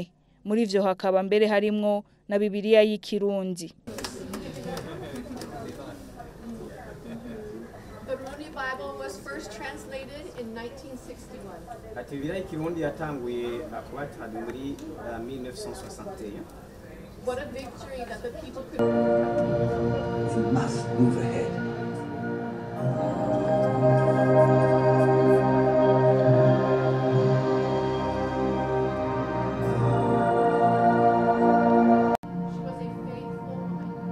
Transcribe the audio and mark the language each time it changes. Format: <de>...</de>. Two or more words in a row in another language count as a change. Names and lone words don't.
<rn>Muri ivyo hakaba mbere harimwo na Bibiliya y'ikirundi. Ati Bibiliya y'ikirundi yatanguye kubatanwa muri 1961.</rn> <en>What a victory that the people could. We must move ahead. She was a faithful woman.</en>